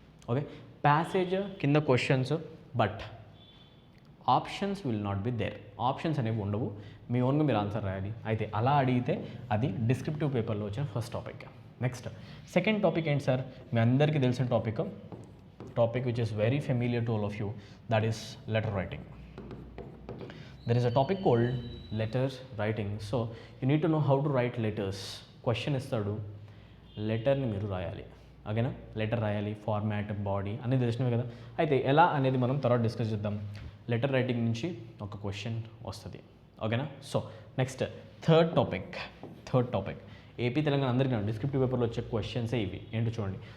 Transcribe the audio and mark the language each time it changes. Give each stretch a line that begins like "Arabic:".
English: Okay, passage కింద questions, but options will not be there.
Telugu: Options అనేవి ఉండవు, మీ ఓన్గా మీరు ఆన్సర్ రాయాలి. అయితే అలా అడిగితే అది డిస్క్రిప్టివ్ పేపర్లో వచ్చిన first topic. Next second topic ఏంటి సార్? మీ అందరికీ తెలిసిన topic
English: Which is very familiar to all of you, that is letter writing. There is a topic called letters writing. So you need to know how to write letters.
Telugu: Question ఇస్తాడు, లెటర్ని మీరు రాయాలి. ఓకేనా? Letter రాయాలి, format, body అన్నీ తెలిసినవి కదా. అయితే ఎలా అనేది మనం తర్వాత డిస్కస్ చేద్దాం. లెటర్ రైటింగ్ నుంచి ఒక క్వశ్చన్ వస్తుంది. ఓకేనా? So next third topic AP Telangana అందరికీ డిస్క్రిప్టివ్ పేపర్లో వచ్చే క్వశ్చన్సే ఇవి. ఏంటో చూడండి.